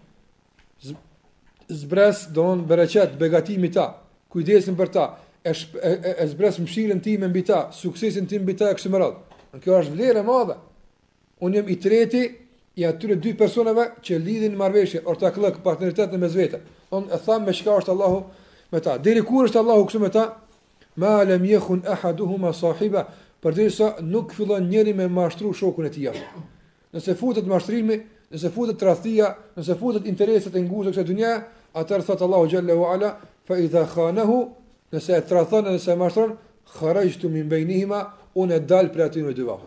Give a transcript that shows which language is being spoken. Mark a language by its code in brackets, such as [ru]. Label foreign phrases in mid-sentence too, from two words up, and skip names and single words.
[sq] Zbres don bereqet, begatimi ta, kujdesin për ta, e zbres mëshirën time mbi ta, suksesin tim mbi ta e kështu me radhë. Kjo është vlerë e madhe. Unë jam i treti i atyre dy personave që lidhin marrëveshje, ortakllëk, partneritet në mes vete. Unë e tham me çka është Allahu me ta. Deri kur është Allahu kështu me ta? [ar] ما لم يخن أحدهما صاحبه, [sq] përderisa nuk fillon njëri me mashtru shokun e tij. Nëse futet mashtrimi, nëse futet tradhtia, nëse futet interesat e ngushta kësaj dhunja, atëherë thot Allahu [ar] جل وعلا, فإذا خانه, [sq] nëse e tradhon, nëse e mashtron, [ar] خرجت من بينهما, [sq] unë dal për aty me dy vafa.